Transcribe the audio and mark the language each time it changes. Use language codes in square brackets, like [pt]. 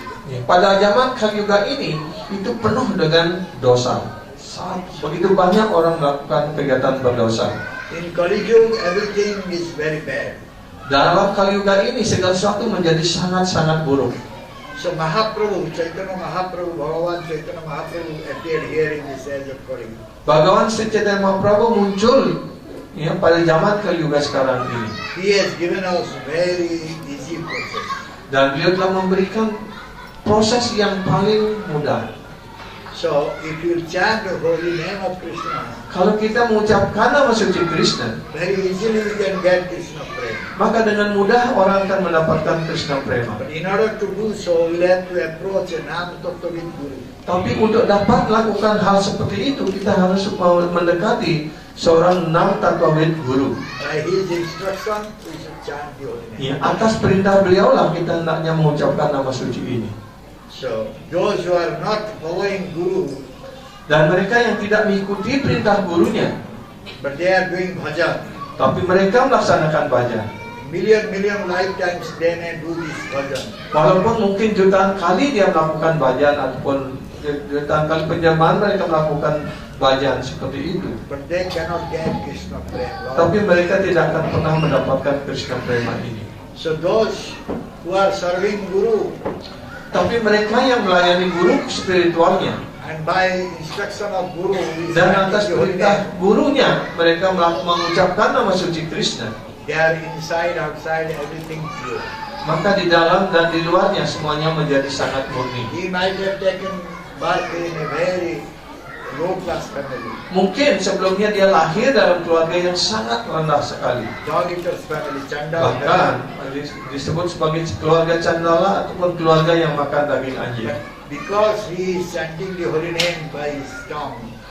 [id] Ya, pada zaman Kali Yuga ini itu penuh dengan dosa. Begitu banyak orang melakukan kegiatan berdosa. [en] In Kali Yuga, everything is very bad. [id] Dalam Kali Yuga ini segala sesuatu menjadi sangat-sangat buruk. [en] So Mahaprabhu, Chaitanya Mahaprabhu, Bhagavan Chaitanya Mahaprabhu appeared here in this age of Kali Yuga. [id] Bhagawan Sri Chaitanya Mahaprabhu muncul ya, pada zaman Kali Yuga sekarang ini. [en] He has given us very easy process. [id] Dan beliau telah memberikan proses yang paling mudah. [en] So if you chant the holy name of Krishna, [id] Kalau kita mengucapkan nama suci Krishna, [en] very easily we can get Krishna prema. [id] maka dengan mudah orang akan mendapatkan Krishna Prema. [en] But in order to do so, we'll have to approach a Nam Tattvavid Guru. [id] Tapi untuk dapat melakukan hal seperti itu, kita harus mendekati seorang Nam Tattvavid Guru. [en] By his instruction, we should chant the holy name. [id] Ya, atas perintah beliau lah kita hendaknya mengucapkan nama suci ini. [en] So those who are not following Guru, [id] Dan mereka yang tidak mengikuti perintah gurunya, [en] but they are doing bhajan, [id] tapi mereka melaksanakan bhajan. [en] million lifetimes they may do this bhajan. [id] Walaupun mungkin jutaan kali dia melakukan bhajan ataupun jutaan kali penjamahan mereka melakukan bhajan seperti itu, [en] But they cannot get Krishna prema. [id] tapi mereka tidak akan pernah mendapatkan Krishna Prema ini. [en] So those who are serving Guru [id] Tapi mereka yang melayani guru spiritualnya [en] and by instruction of Guru, [id] dan atas perintah gurunya mereka mengucapkan nama suci Krishna. [en] They are inside, outside, everything pure. [id] Maka di dalam dan di luarnya semuanya menjadi sangat murni. [en] He might have taken birth in a very low class family. [id] Mungkin sebelumnya dia lahir dalam keluarga yang sangat rendah sekali. [en] Dog eaters family, Chandala [id] Bahkan [en] family. [id] disebut sebagai keluarga candala ataupun keluarga yang makan daging anjing. [en] Because he is chanting the holy name by his tongue,